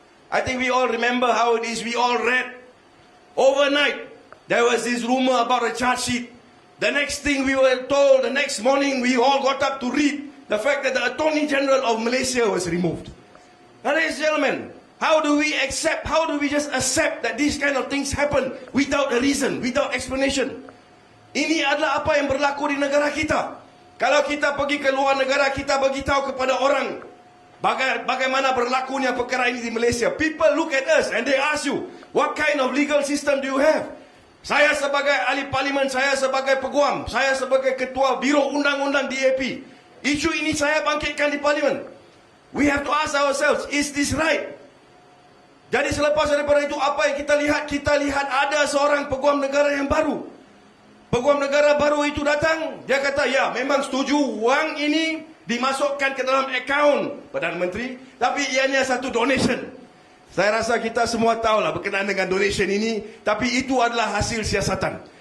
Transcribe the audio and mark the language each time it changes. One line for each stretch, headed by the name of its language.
English: I think we all remember how it is. We all read overnight there was this rumor about a charge sheet. The next thing we were told, the next morning we all got up to read the fact that the Attorney General of Malaysia was removed. Now, ladies and gentlemen, how do we just accept that these kind of things happen without a reason, without explanation?
Malay: Ini adalah apa yang berlaku di negara kita. Kalau kita pergi ke luar negara, kita beritahu kepada orang bagaimana berlakunya perkara ini di Malaysia.
English: People look at us and they ask you, what kind of legal system do you have?
Malay: Saya sebagai ahli parlimen, saya sebagai peguam, saya sebagai ketua Biro Undang-Undang DAP, isu ini saya bangkitkan di parlimen.
English: We have to ask ourselves, is this right?
Malay: Jadi selepas daripada itu, apa yang kita lihat? Kita lihat ada seorang peguam negara yang baru. Peguam negara baru itu datang, dia kata, ya memang setuju wang ini dimasukkan ke dalam akaun Perdana Menteri, tapi ianya satu donation. Saya rasa kita semua tahulah berkenaan dengan donation ini, tapi itu adalah hasil siasatan.